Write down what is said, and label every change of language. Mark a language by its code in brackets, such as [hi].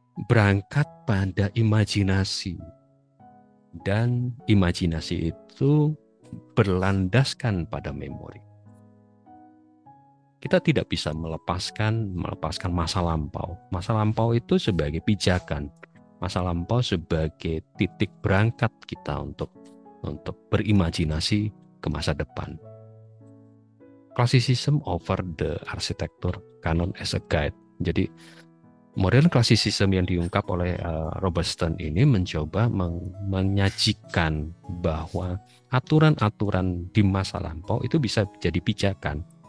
[id] Berangkat pada imajinasi, dan imajinasi itu berlandaskan pada memori. Kita tidak bisa melepaskan masa lampau. Masa lampau itu sebagai pijakan. masa lampau sebagai titik berangkat kita untuk berimajinasi ke masa depan. [en] Classicism offer the architecture canon as a guide. [id] Jadi modern classicism yang diungkap oleh Robertson ini mencoba menyajikan bahwa aturan-aturan di masa lampau itu bisa jadi pijakan.